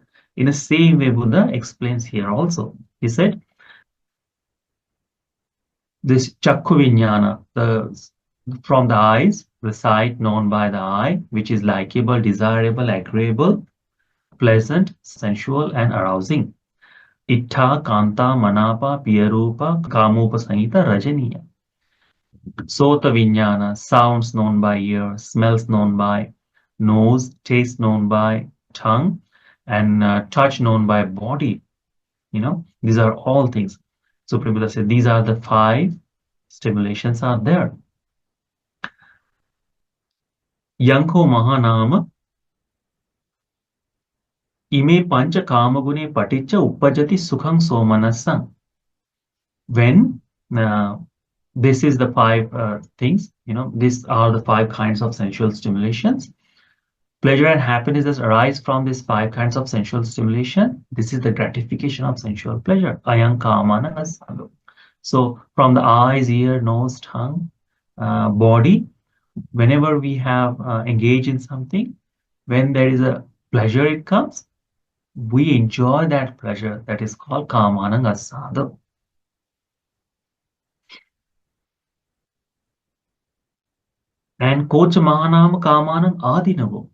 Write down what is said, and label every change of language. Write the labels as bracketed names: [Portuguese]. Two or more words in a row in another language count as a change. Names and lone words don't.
[English] In the same way, Buddha explains here also. He said, this [Pali] Chakku Vijnana, [English] from the eyes, the sight known by the eye, which is likable, desirable, agreeable, pleasant, sensual, and arousing. [Pali] Ittha, Kanta, Manapa, Piyarupa, Kamupa Sanhita, Rajaniya. Sota Vijnana, [English] sounds known by ear, smells known by nose, taste known by tongue, and touch known by body. These are all things. So Prabhupada said these are the 5 stimulations are there. [Pali] Yanko Mahanama ime pancha kamagune paticca uppajati sukhang somanasam. [English] When this is the five things, these are the five kinds of sensual stimulations. Pleasure and happiness that arise from these five kinds of sensual stimulation. This is the gratification of sensual pleasure. [Pali] Ayam kamana asado. [English] So from the eyes, ear, nose, tongue, body, whenever we have engaged in something, when there is a pleasure, it comes, we enjoy that pleasure. That is called [Pali] kamana asado. And Kocha Mahanam Kamanam Adinavo.